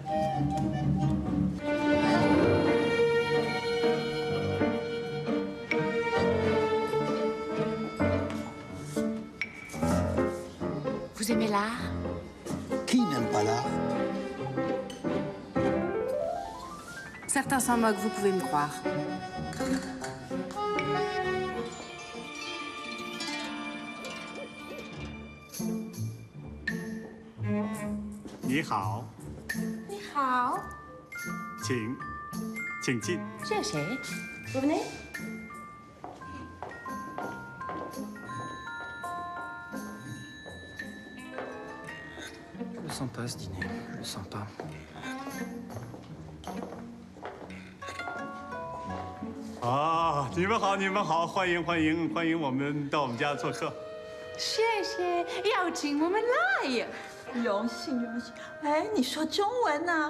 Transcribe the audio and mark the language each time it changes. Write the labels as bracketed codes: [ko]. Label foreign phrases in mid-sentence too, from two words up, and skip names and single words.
[fr] Vous aimez l'art? Qui n'aime pas l'art? Certains s'en moquent, vous pouvez me croire. [zh] 你好，你好，请进。 [fr] 谢谢。Vous venez? Je le sens pas ce dîner, je le sens pas. [zh] Ah, 你们好，你们好，欢迎欢迎欢迎我们到我们家做客。谢谢，邀请我们来。荣幸荣幸。哎，你说中文呢？